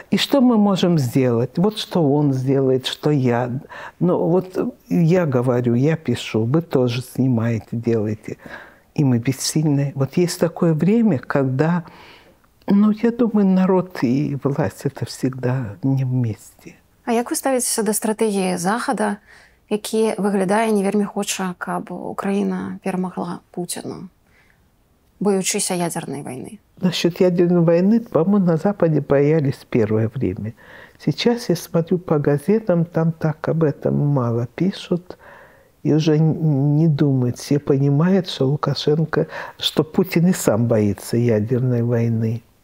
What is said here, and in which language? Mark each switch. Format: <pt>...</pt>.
<ru>И что мы можем сделать? Вот что он сделает, что я. Ну вот я говорю, я пишу, вы тоже снимаете, делаете. И мы бессильны. Вот есть такое время, когда, ну, я думаю, народ и власть – это всегда не вместе.</ru> <uk>А як ви ставитеся до стратегії Заходу, які виглядає не вельми хоче,</uk> <be>каб Україна перемогла Путіна,</be> <uk>боючися</uk> <ru>ядерной войны? Насчет ядерной войны, по-моему, на Западе боялись первое время. Сейчас я смотрю по газетам, там так об этом мало пишут. И уже не думают. Все понимают, что Лукашенко, что Путин и сам боится ядерной войны.</ru>